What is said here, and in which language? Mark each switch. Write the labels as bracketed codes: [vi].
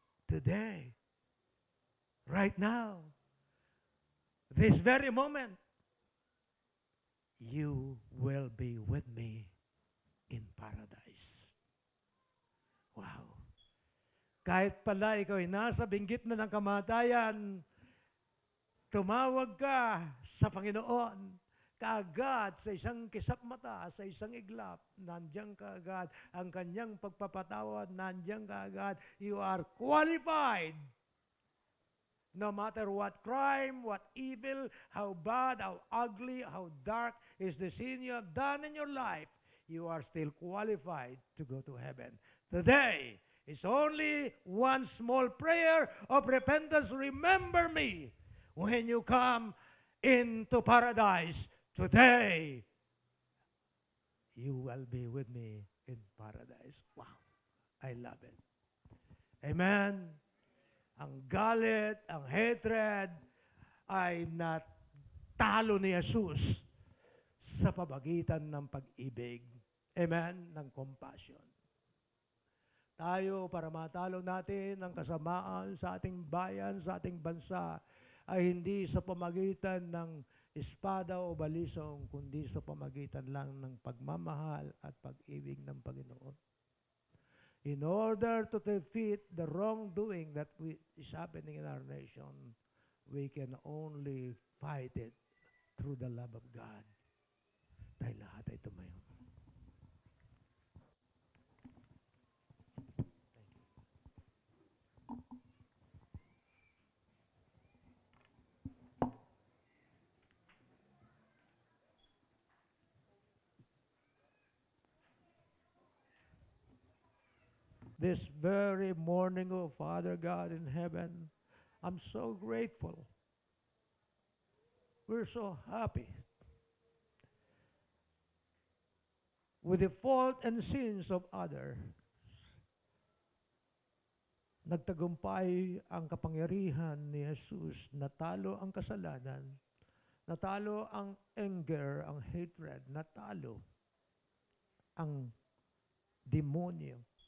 [en] Today, right now, this very moment, you will be with me in paradise. Wow. [tl] Kahit pala ikaw ay nasa binggit na ng kamatayan, tumawag ka sa Panginoon, kaagad sa isang kisap mata, sa isang iglap, nandiyan kaagad ang kanyang pagpapatawad, nandiyan kaagad. [en] You are qualified. No matter what crime, what evil, how bad, how ugly, how dark is the sin you have done in your life, you are still qualified to go to heaven. Today It's only one small prayer of repentance. Remember me when you come into paradise. Today, you will be with me in paradise. Wow. I love it. Amen. [tl] Ang galit, ang hatred ay natalo ni Jesus sa pabagitan ng pag-ibig. Amen. Ng compassion. Tayo, para matalo natin ang kasamaan sa ating bayan, sa ating bansa, ay hindi sa pamagitan ng espada o balisong, kundi sa pamagitan lang ng pagmamahal at pag-ibig ng Panginoon. [en] In order to defeat the wrongdoing that is happening in our nation, we can only fight it through the love of God. [tl] Tayo lahat ay tumayo. [en] This very morning, oh Father God in heaven, I'm so grateful. We're so happy with the fault and sins of others. [tl] Nagtagumpay ang kapangyarihan ni Jesus, natalo ang kasalanan, natalo ang anger, ang hatred, natalo ang demonyo.